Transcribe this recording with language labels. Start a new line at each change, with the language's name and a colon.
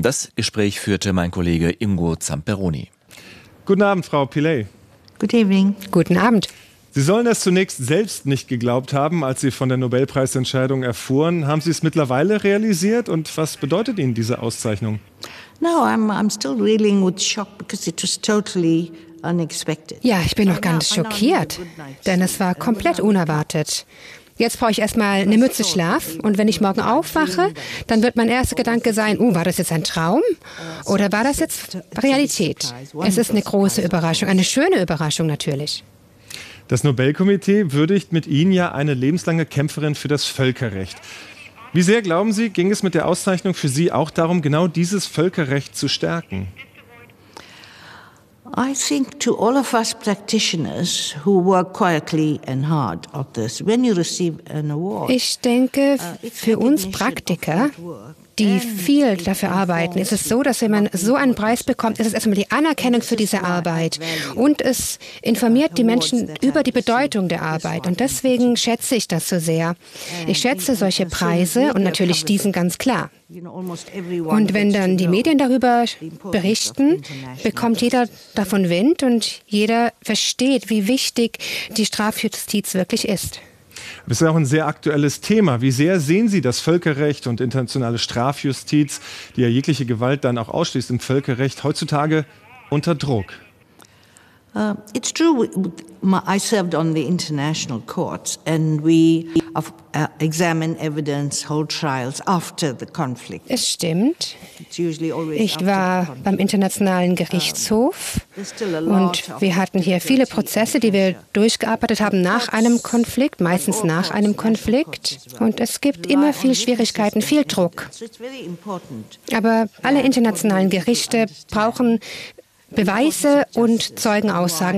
German: Das Gespräch führte mein Kollege Ingo Zamperoni. Guten Abend, Frau Pillay.
English: Good evening.
German: Guten Abend. Sie sollen das zunächst selbst nicht geglaubt haben, als Sie von der Nobelpreisentscheidung erfuhren. Haben Sie es mittlerweile realisiert und was bedeutet Ihnen diese Auszeichnung?
English: No, I'm still reeling with shock because it was totally unexpected.
German: Ja, ich bin noch ganz schockiert, denn es war komplett unerwartet. Jetzt brauche ich erstmal eine Mütze Schlaf und wenn ich morgen aufwache, dann wird mein erster Gedanke sein, war das jetzt ein Traum oder war das jetzt Realität? Es ist eine große Überraschung, eine schöne Überraschung natürlich. Das Nobelkomitee würdigt mit Ihnen ja eine lebenslange Kämpferin für das Völkerrecht. Wie sehr, glauben Sie, ging es mit der Auszeichnung für Sie auch darum, genau dieses Völkerrecht zu stärken?
English: I think to all of us practitioners who work quietly and hard at this, when you receive an award.
German: Ich denke, für uns Praktiker, die viel dafür arbeiten. Es ist so, dass wenn man so einen Preis bekommt, ist es erstmal die Anerkennung für diese Arbeit. Und es informiert die Menschen über die Bedeutung der Arbeit. Und deswegen schätze ich das so sehr. Ich schätze solche Preise und natürlich diesen ganz klar. Und wenn dann die Medien darüber berichten, bekommt jeder davon Wind und jeder versteht, wie wichtig die Strafjustiz wirklich ist. Das ist auch ein sehr aktuelles Thema. Wie sehr sehen Sie das Völkerrecht und internationale Strafjustiz, die ja jegliche Gewalt dann auch ausschließt im Völkerrecht, heutzutage unter Druck?
English: It's true, I served on the international courts and we examine evidence, hold trials after the conflict.
German: Es stimmt. Ich war beim internationalen Gerichtshof und wir hatten hier viele Prozesse, die wir durchgearbeitet haben nach einem Konflikt, meistens nach einem Konflikt. Und es gibt immer viel Schwierigkeiten, viel Druck. Aber alle internationalen Gerichte brauchen Beweise und Zeugenaussagen.